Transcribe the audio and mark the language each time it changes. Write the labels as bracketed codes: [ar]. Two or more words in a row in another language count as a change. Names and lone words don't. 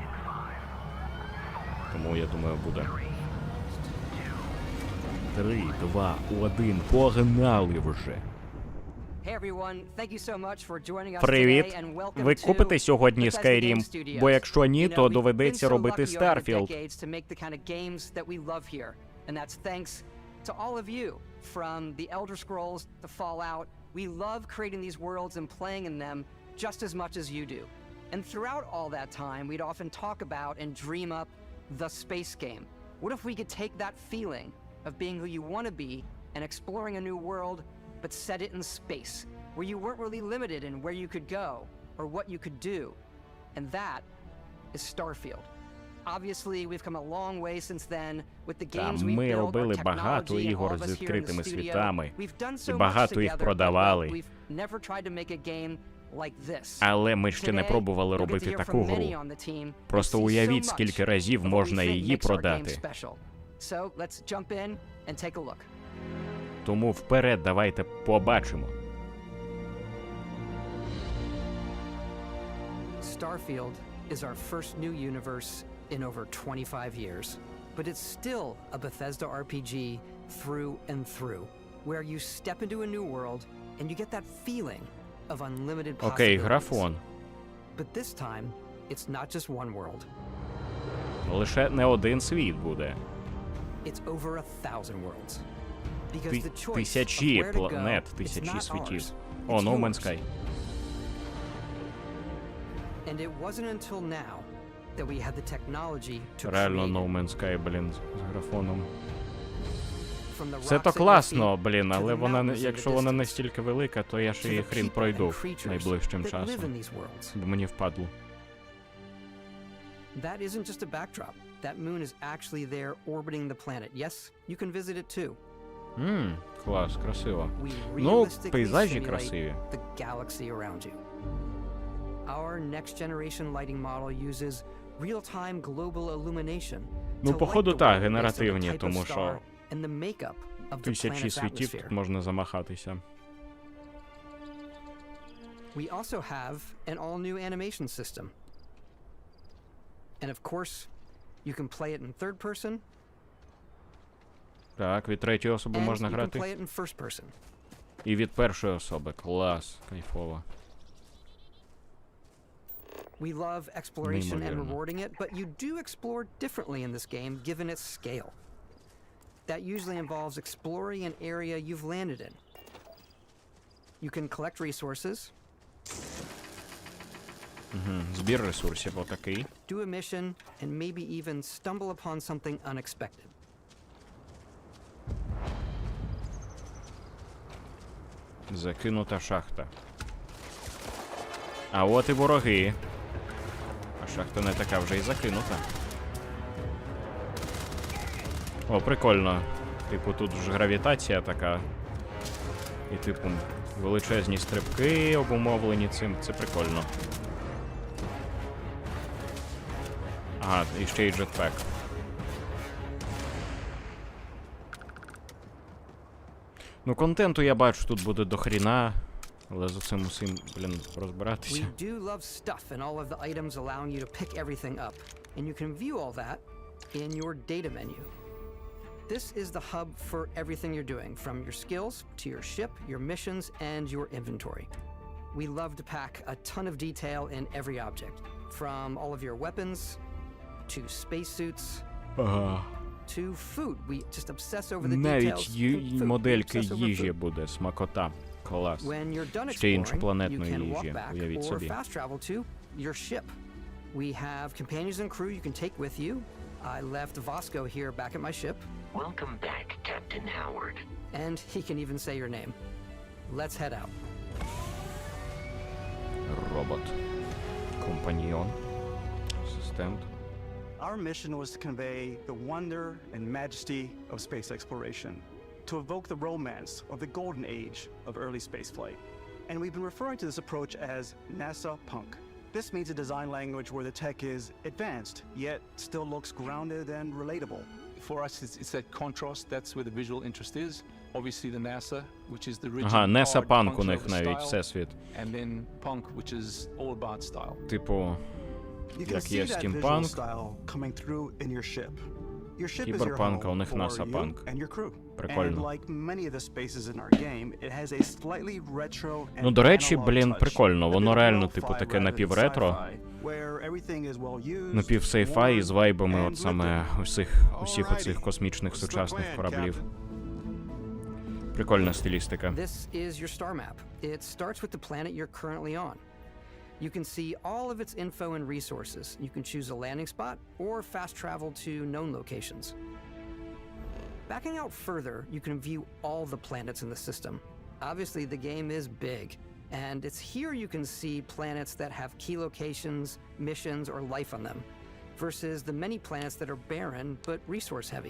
[uk] Тому, я думаю, буде. 3, 2, 1, погнали вже. Привіт! Ви купите сьогодні Skyrim? Бо якщо ні, то доведеться робити Starfield. [en] We love creating these worlds and playing in them just as much as you do. And throughout all that time, we'd often talk about and dream up the space game. What if we could take that feeling of being who you want to be and exploring a new world, but set it in space, where you weren't really limited in where you could go or what you could do? And that is Starfield. Obviously, we've come a long way since then with the games we've built, our technology, and all of us here in the studio. We've done so much together, but we've never tried to make a game like this. [uk] Але ми ще не пробували робити таку гру. Просто уявіть, скільки разів можна її продати. [en] So, let's jump in and take a look. [uk] Тому вперед давайте побачимо. [en] Starfield is our first new universe in over 25 years. But it's still a Bethesda RPG through and through, where you step into a new world and you get that feeling of unlimited possibilities. [uk] Окей, графон. [en] But this time, it's not just one world. [uk] Лише не один світ буде. [en] It's over 1,000 worlds. Because the choice of [uk] Тисячі [en] where to go, [uk] планет, [en] it's [uk] тисячі [en] not [uk] світів. [en] ours. [uk] О, [en] It's [uk] No Man's [en] yours. [uk] Sky. [en] And it wasn't until now that we had the technology to [uk] Реально [en] create [uk] No Man's Sky, блін, з графоном. [en] From the [uk] Все [en] rocks [uk] то [en] at your [uk] класно, [en] feet [uk] блін, [en] to [uk] але [en] the [uk] вона, [en] mountains in the [uk] якщо вона [en] distance, [uk] настільки велика, то я [en] to [uk] ще її [en] the [uk] хрін [en] people [uk] пройду [en] and creatures [uk] найближчим [en] that live [uk] часом. [en] in these worlds. [uk] Бо мені впадло. [en] That isn't just a backdrop. That moon is actually there orbiting the planet. Yes, you can visit it too. [uk] Клас, красиво. [en] We [uk] Ну, [en] realistically [uk] пейзажі [en] simulate [uk] красиві. [en] the galaxy around you. Our next generation lighting model uses real-time global illumination [uk] Ну, [en] to [uk] походу, [en] light the [uk] так, [en] world based on the [uk] генеративні, [en] type of [uk] тому [en] star [uk] що [en] and the makeup of the [uk] тисячі [en] planet's [uk] світів [en] atmosphere. [uk] тут можна замахатися. [en] We also have an all-new animation system. And of course, you can play it in third person, [uk] Так, від третьої особи [en] and [uk] можна [en] you can [uk] грати. [en] play it in first person. [uk] І від першої особи. Клас, кайфово. [en] We love exploration and [uk] Неймовірно. [en] rewarding it, but you do explore differently in this game given its scale. That usually involves exploring an area you've landed in. You can collect resources, [uk] Збір ресурсів отакий. [en] do a mission, and maybe even stumble upon something unexpected. [uk] Закинута шахта. А от і вороги. А шахта не така вже й закинута. О, прикольно. Типу, тут ж гравітація така. І, типу, величезні стрибки обумовлені цим. Це прикольно. Ага, і ще й джетпек. Ну, контенту я бачу, тут буде до хріна. Але за цим усім, розбиратися. [en] We do love stuff and all of the items allowing you to pick everything up. And you can view all that in your data menu. This is the hub for everything you're doing, from your skills to your ship, your missions, and your inventory. We love to pack a ton of detail in every object, from all of your weapons to spacesuits to food. We just obsess over the details. [uk] Навіть модельки їжі буде, смакота. Клас. [en] When you're done [uk] Ще [en] exploring, [uk] іншопланетної [en] you can walk [uk] їжі, [en] back [uk] уявіть [en] or [uk] собі. [en] fast travel to your ship. We have companions and crew you can take with you. I left Vasco here back at my ship. Welcome back, Captain Howard. And he can even say your name. Let's head out. [uk] Робот. Компаньйон. Асистент. [en] Our mission was to convey the wonder and majesty of space exploration, to evoke the romance of the golden age of early spaceflight. And we've been referring to this approach as NASA Punk. This means a design language where the tech is advanced, yet still looks grounded and relatable. For us, it's that contrast. That's where the visual interest is. Obviously, the NASA, which is the rigid, [uk] Ага, NASA [en] hard, [uk] Punk у [en] punctual [uk] них навіть [en] style, [uk] всесвіт. [en] and then Punk, which is all about style. [uk] Типу, [en] You can [uk] як [en] see [uk] є [en] that visual [uk] стімпанк, [en] style coming through in your ship. Your ship is your [uk] кіберпанк, а у [en] home [uk] них [en] for [uk] NASA [en] you [uk] Punk. [en] and your crew. And [uk] Прикольно. [en] like many of the spaces in our game, it has a slightly retro and [uk] Ну, до речі, [en] analog touch. [uk] прикольно. Воно [en] A bit [uk] реально, [en] lo-fi [uk] типу, таке [en] rather than [uk] напівретро. [en] sci-fi, where everything is well used, [uk] Напівсейфай із вайбами [en] and [uk] от саме усіх оцих космічних сучасних кораблів. Прикольна стилістика. [en] This is your star map. It starts with the planet you're currently on. You can see all of its info and resources. You can choose a landing spot or fast travel to known locations. Backing out further, you can view all the planets in the system. Obviously, the game is big, and it's here you can see planets that have key locations, missions, or life on them, versus the many planets that are barren but resource heavy.